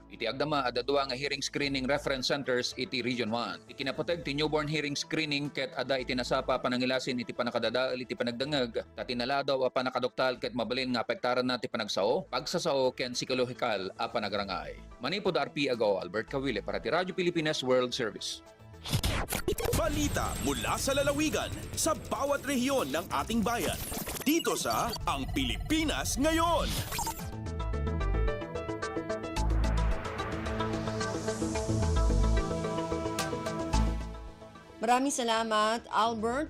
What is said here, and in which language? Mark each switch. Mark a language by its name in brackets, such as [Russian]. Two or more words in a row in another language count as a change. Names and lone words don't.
[Iloko] Iti agdama adda nga [English] hearing screening reference centers [Iloko] iti Region 1. Ikinapateg ti [English] newborn hearing screening [Iloko] ket adda iti nasapa panangilasin iti panakadadael iti panagdengeg tatinaladaw a panakaduktal ket mabalin nga apektaran na ti panagsao, pagsasao ken psikolohikal a panagrangay. Manipod RP Agoo, Albert Kawile para ti Radyo Pilipinas World Service. [Filipino] Balita mula sa lalawigan sa bawat rehiyon ng ating bayan. Dito sa Ang Pilipinas Ngayon. Maraming salamat, Albert.